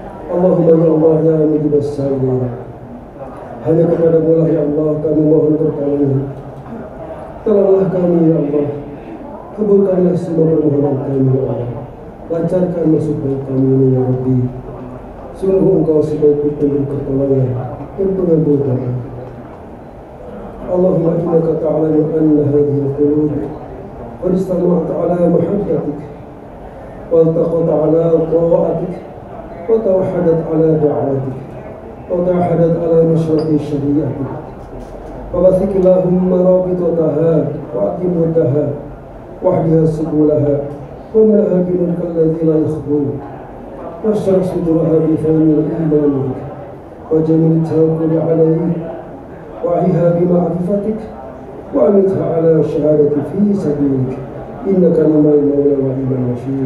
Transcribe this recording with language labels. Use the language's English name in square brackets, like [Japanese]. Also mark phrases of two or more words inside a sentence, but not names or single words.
[Arabic] اللهم يا الله يا مجيب السالم, [Indonesian] hanya kepadamu lah ya Allah kami mohon pertolongan. Tolonglah kami ya Allah, kabulkanlah semua permohonan kami ya Allah, lancarkan masuk kami ini [Arabic] يا ربي. [Indonesian] Sungguh Engkau sebaik pemberi pertolongan dan pengambil doa. [Arabic] اللهم إنك تعلم أن هذه القلوب قد اجتمعت على محبتك والتقت على طاعتك وتوحدت على دعوتك وتعاهدت على نصرة شريعتك. فبثك اللهم رابطتها وأقم ودها واهدها سبلها واملأها بنورك الذي لا يخبو واشرح صدورها بفهم الإيمان بك وجميل التوكل عليك وعيها بمعرفتك وأمتها على الشهادة في سبيلك إنك نعم المولى ونعم النصير.